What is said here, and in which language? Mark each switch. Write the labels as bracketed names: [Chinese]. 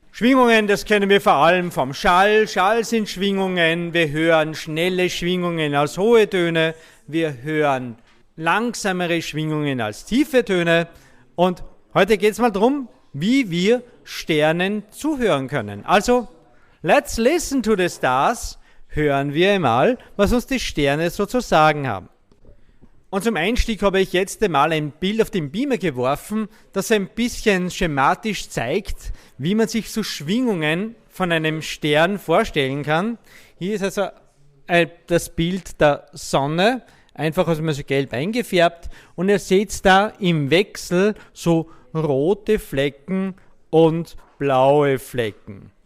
[German] Schwingungen, das kennen wir vor allem vom Schall. Schall sind Schwingungen. Wir hören schnelle Schwingungen als hohe Töne. Wir hören langsamere Schwingungen als tiefe Töne. Und heute geht es mal darum, wie wir Sternen zuhören können. [English] Also, let's listen to the stars. [German] Hören wir einmal, was uns die Sterne so zu sagen haben. Und zum Einstieg habe ich jetzt einmal ein Bild auf den Beamer geworfen, das ein bisschen schematisch zeigt, wie man sich so Schwingungen von einem Stern vorstellen kann. Hier ist also das Bild der Sonne, einfach also mal so gelb eingefärbt, und ihr seht da im Wechsel so rote Flecken und blaue Flecken.